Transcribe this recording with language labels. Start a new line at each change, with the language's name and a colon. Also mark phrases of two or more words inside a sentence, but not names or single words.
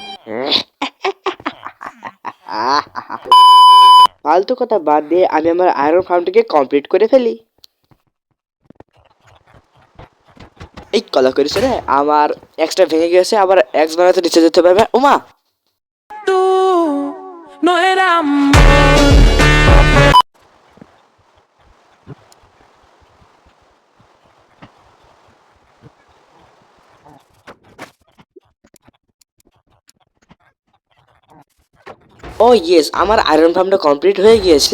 Bangla: ফালতু কথা বাদ দিয়ে আমি আমার
English: iron farmটিকে
Bangla: কমপ্লিট করে ফেলি। এই কলা করেছে রে, আমার এক্সট্রা ভেঙে গেছে, আবার এক্স বানাতে নিচে যেতে পারবে। ওমা,
Spanish: Tú no eras amor.
English: oh yes,
Bangla: আমার
English: iron farmটা
Bangla: কমপ্লিট হয়ে গিয়েছে।